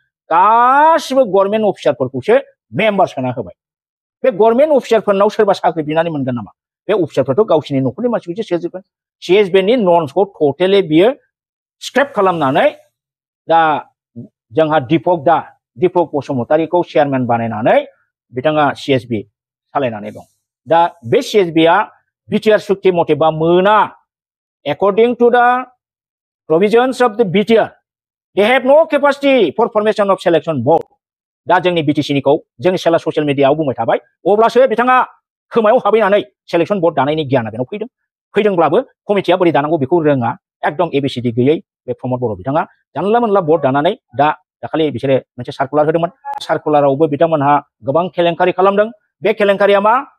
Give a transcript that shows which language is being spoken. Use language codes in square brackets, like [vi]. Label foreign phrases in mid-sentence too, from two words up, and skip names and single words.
[brx] गासिबो गभर्नमेन्ट अफिसारफोरखौसो मेम्बार सोना होबाय बे गभर्नमेन्ट अफिसारफोरनाव सोरबा साख्रि बिनानै मोनगोन नामा बे अफिसारफ्राथ' गावसिनि न'खरनि मानसिखौसो सोजोबगोन CSBनि नर्म्सखौ टटेलि बियो स्क्रेप खालामनानै दा जोंहा दीपक बसुमतारीखौ चेयारमेन बानायनानै बिथाङा CSB सालायनानै दं दा बे CSBआ बिटिआर सुक्ति मथेबा मोना [en] according to the provisions of the BTR they have no capacity for formation of selection board [brx] दा जोंनि बिटिसिनिखौ जोंनि सेला ससियेल मिडियाआव बुंबाय थाबाय अब्लासो बिथाङा खोमायाव हाबैनानै [en] selection board [brx] दानायनि गियाना बेनाव फैदोंब्लाबो कमिटिया बोरै दानांगौ बेखौ रोङा एकदम ABCD गैयै बे प्रमद बर' बिथाङा जानला मोनला बोर्ड दानानै दाखालि बिसोरो मोनसे सार्कुलार होदोंमोन सार्कुलारावबो बिथांमोनहा गोबां केलेंकारि खालामदों बे केलेंकारिया मा